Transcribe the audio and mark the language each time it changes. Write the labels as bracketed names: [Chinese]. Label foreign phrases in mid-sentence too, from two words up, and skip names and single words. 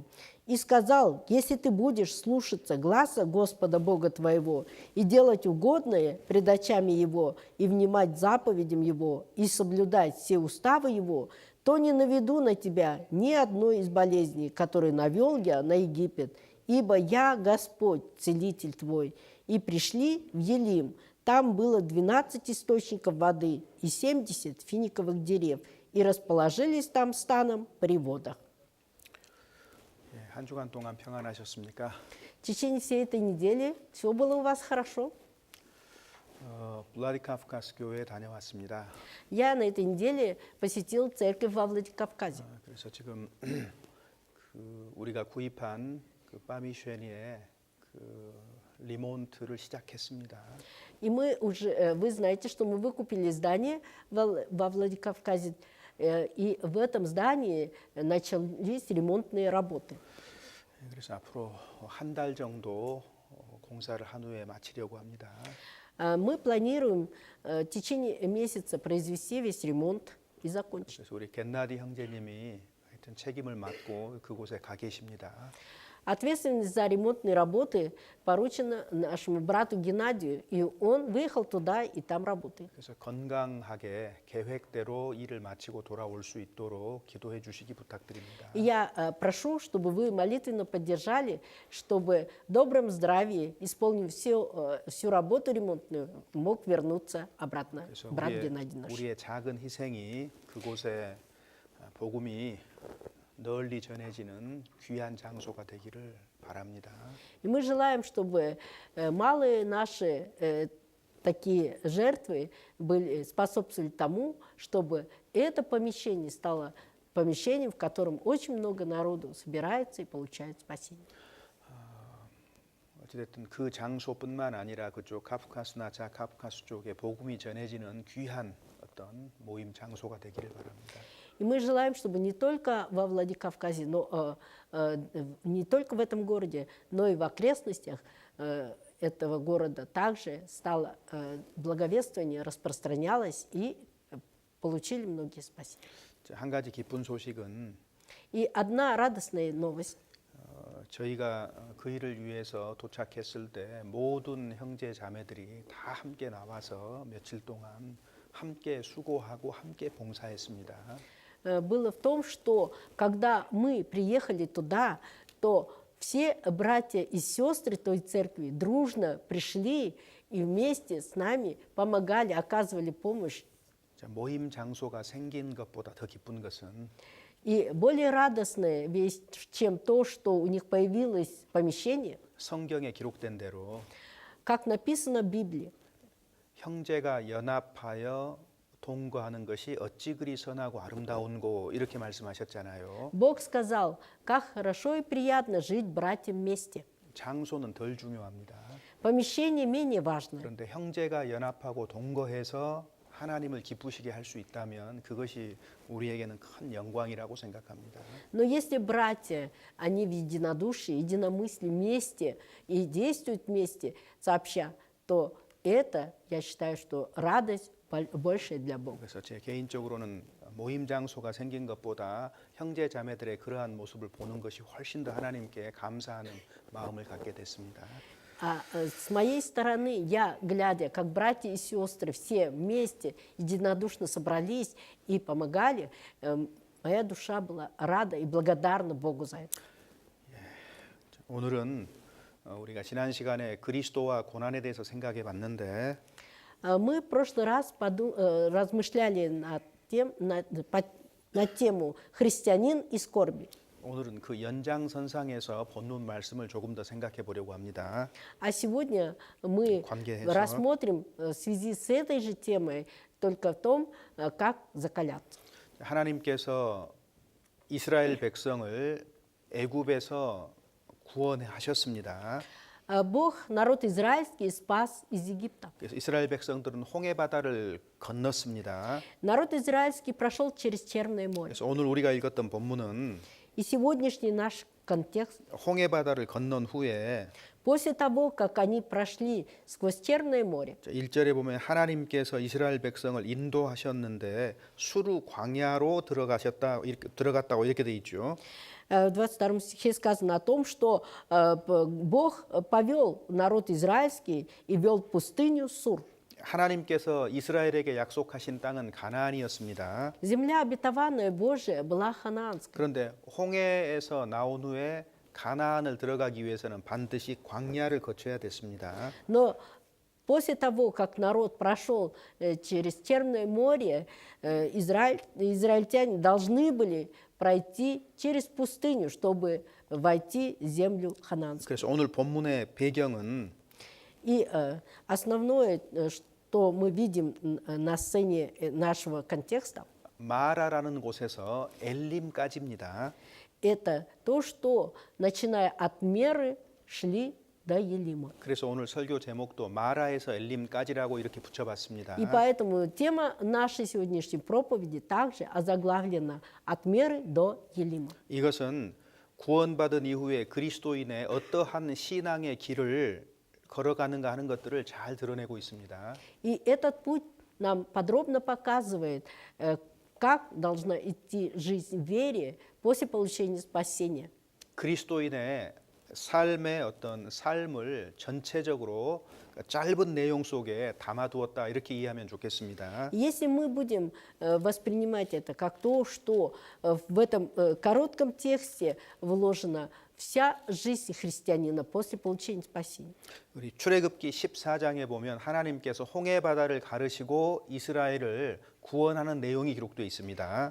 [Russian] И сказал, если ты будешь слушаться гласа Господа Бога твоего и делать угодное пред очами Его, и внимать заповедям Его, и соблюдать все уставы Его, то не наведу на тебя ни одной из болезней, которые навел я на Египет, ибо я Господь, целитель твой». И пришли в Елим. Там было 12 источников воды и 70 финиковых дерев, и расположились там станом при водах. [Korean] 한 주간 동안 평안하셨습니까? [Russian] В течение всей этой недели все было у вас хорошо. [Korean] 블라디카프카스 교회에 다녀왔습니다. [Russian] Я на этой неделе посетил церковь во Владикавказе. [Korean] 그래서 지금 우리가 구입한 파미쉐니의 리몬트를 시작했습니다. [Russian] И мы уже, вы знаете, что мы выкупили здание во Владикавказе, и в этом здании начались ремонтные работы. [Korean] 그래서 앞으로 한 달 정도 공사를 한 후에 마치려고 합니다. [Russian] Мы планируем в течение месяца произвести весь ремонт и закончить. [Korean] 그래서 우리 겟나디 형제님이 하여튼 책임을 맡고 그곳에 가 계십니다. [Russian] Ответственность за ремонтные работы поручена нашему брату Геннадию, и он выехал туда и там работает. [Korean] 그래서 건강하게 계획대로 일을 마치고 돌아올 수 있도록 기도해 주시기 부탁드립니다. [Russian] И я прошу, чтобы вы молитвенно поддержали, чтобы в добром здравии, исполнив всю работу ремонтную, мог вернуться обратно [Korean] 그래서 [Russian] брат Геннадий наш. [Korean] 우리의 작은 희생이 그곳에 복음이 널리 전해지는 귀한 장소가 되기를 바랍니다. [Russian] И мы желаем, чтобы малые наши такие жертвы способствовали тому, чтобы это помещение стало помещением, в котором очень много народу собирается и получает спасение. [Korean] 어쨌든 그 장소뿐만 아니라 그쪽 카프카스나 자카프카스 쪽에 복음이 전해지는 귀한 어떤 모임 장소가 되기를 바랍니다. [Russian] И мы желаем, чтобы не только во Владикавказе, но не только в этом городе, но и в окрестностях этого города также стало благовествование, распространялось и получили многие спасения. [Korean] 한 가지 기쁜 소식은 [Russian] И одна радостная новость. [Korean] 저희가 그 일을 위해서 도착했을 때 모든 형제 자매들이 다 함께 나와서 며칠 동안 함께 수고하고 함께 봉사했습니다. [Russian] Было в том, что когда мы приехали туда, то все братья и сестры той церкви дружно пришли и вместе с нами помогали, оказывали помощь. [Korean] 모임 장소가 생긴 것보다 더 기쁜 것은 [Russian] И более радостная весть, чем то, что у них появилось помещение, [Korean] 성경에 기록된 대로 [Russian] как написано в Библии. [Korean] 형제가 연합하여 동거하는 것이 어찌 그리 선하고 아름다운고 이렇게 말씀하셨잖아요. [Russian] Бог сказал, как хорошо и приятно жить братьям вместе. [Korean] 장소는 덜 중요합니다. [Russian] Помещение менее важно. [Korean] 그런데 형제가 연합하고 동거해서 하나님을 기쁘시게 할 수 있다면 그것이 우리에게는 큰 영광이라고 생각합니다. [Russian] Но если братья, они в единодушии, единомыслии вместе и действуют вместе сообща, то это, я считаю, что радость большая для Бога. [Korean] 그래서 제 개인적으로는 모임 장소가 생긴 것보다 형제 자매들의 그러한 모습을 보는 것이 훨씬 더 하나님께 감사하는 마음을 갖게 됐습니다. [Russian] С моей стороны, я, глядя, как братья и сестры все вместе единодушно собрались и помогали, моя душа была рада и благодарна Богу за это. [Korean] 오늘은 우리가 지난 시간에 그리스도와 고난에 대해서 생각해 봤는데 [Russian] Мы в прошлый раз размышляли на тему «Христианин и скорби». [Korean] 오늘은 그 연장선상에서 본문 말씀을 조금 더 생각해 보려고 합니다. [Russian] А сегодня мы [Korean] 관계해서. [Russian] рассмотрим в связи с этой же темой только в том, как закаляться. [Korean] 하나님께서 이스라엘 백성을 애굽에서 구원하셨습니다. [Russian] Бог народ израильский спас из Египта. [Korean] 그래서 이스라엘 백성들은 홍해 바다를 건넜습니다. [Russian] Народ израильский прошел через Черное море. [Korean] 그래서 오늘 우리가 읽었던 본문은 [Russian] И сегодняшний наш контекст, [Korean] 홍해 바다를 건넌 후에 [Russian] после того, как они прошли сквозь Черное море, [Korean] 1절에 보면 하나님께서 이스라엘 백성을 인도하셨는데 수루 광야로 들어갔다고 이렇게 돼 있죠. [Russian] в 22 стихе сказано о том, что Бог повел народ израильский и вел в пустыню Сур. [Korean] 하나님께서 이스라엘에게 약속하신 땅은 가나안이었습니다. [Russian] Земля обетованная Божия была ханаанской. [Korean] 그런데 홍해에서 나온 후에 가나안을 들어가기 위해서는 반드시 광야를 거쳐야 됐습니다. [Russian] Но после того, как народ прошел через Черное море, израильтяне должны были пройти через пустыню, чтобы войти в землю ханаанскую. [Korean] 그래서 오늘 본문의 배경은 [Russian] И основное, что мы видим на сцене нашего контекста, [Korean] 마라라는 곳에서 엘림까지입니다. [Russian] это то, что, начиная от Меры, шли до Елима. [Korean] 그래서 오늘 설교 제목도 마라에서 엘림까지라고 이렇게 붙여봤습니다. [Russian] И поэтому тема нашей сегодняшней проповеди также озаглавлена «От Меры до Елима». [Korean] 이것은 구원받은 이후에 그리스도인의 어떠한 신앙의 길을 걸어가는가 하는 것들을 잘 드러내고 있습니다. [Russian] И этот путь нам подробно показывает, как должна идти жизнь в вере после получения спасения. [Korean] 그리스도인의 삶의 어떤 삶을 전체적으로 짧은 내용 속에 담아두었다 이렇게 이해하면 좋겠습니다. [Russian] Если мы будем воспринимать это как то, что в этом коротком тексте вложена вся жизнь христианина после получения спасения. [Korean] 우리 출애굽기 14장에 보면 하나님께서 홍해 바다를 가르시고 이스라엘을 구원하는 내용이 기록되어 있습니다.